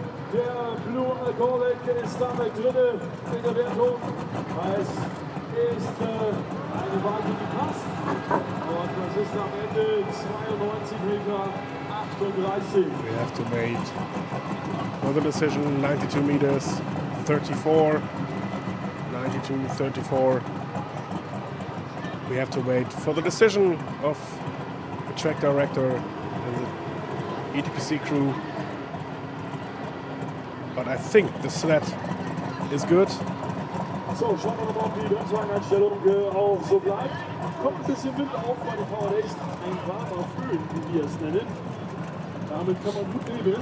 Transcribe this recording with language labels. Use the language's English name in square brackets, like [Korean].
[German] Der Blue Alcoholic ist damit drin in der Wertung. Es ist eine Wahl, die passt. Und das ist am Ende 92 Meter 38. [English] We have to wait for the decision. 92 meters 34. 92-34. We have to wait for the decision of the track director and the ETPC crew. But I think the sled is good. [German] So, schauen wir mal, ob die Bremswageneinstellung auch so bleibt. Kommt ein bisschen Wind auf bei den VRX. Ein warmer Föhn, wie wir es nennen. Damit kann man gut leben.